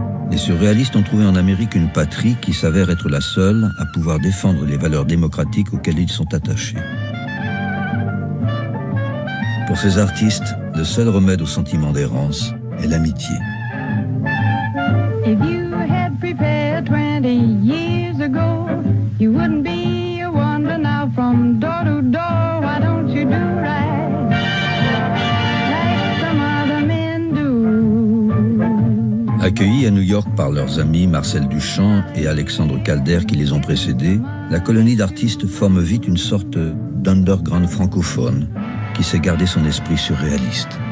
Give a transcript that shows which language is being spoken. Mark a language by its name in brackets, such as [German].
[French] Les surréalistes ont trouvé en Amérique une patrie qui s'avère être la seule à pouvoir défendre les valeurs démocratiques auxquelles ils sont attachés. Pour ces artistes, le seul remède au sentiment d'errance est l'amitié. [English] If you had prepared 20 years ago, you wouldn't be a wonder now from door to door. Why don't you do right like some other men do? [French] Accueillis à New York par leurs amis Marcel Duchamp et Alexandre Calder qui les ont précédés, la colonie d'artistes forme vite une sorte d'underground francophone qui sait garder son esprit surréaliste.